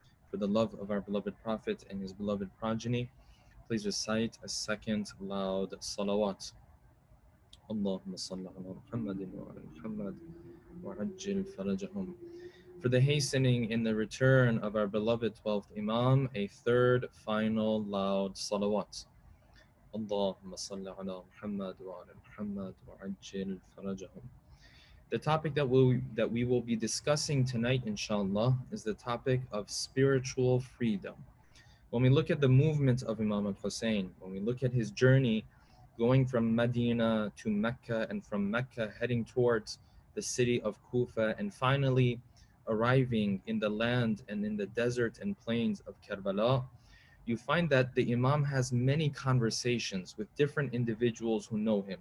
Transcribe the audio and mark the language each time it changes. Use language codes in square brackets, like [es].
[en] For the love of our beloved Prophet and his beloved progeny, please recite a second loud salawat. [ar] اللهم صل على محمد وعلى محمد وعجل فرجهم. [en] For the hastening in the return of our beloved 12th Imam, a third final loud salawat. [ar] اللهم صل على محمد وعلى محمد وعجل فرجهم. [en] The topic that we will be discussing tonight, inshallah, is the topic of spiritual freedom. When we look at the movement of Imam al-Hussein, when we look at his journey going from Medina to Mecca, and from Mecca heading towards the city of Kufa, and finally arriving in the land and in the desert and plains of Karbala, you find that the Imam has many conversations with different individuals who know him.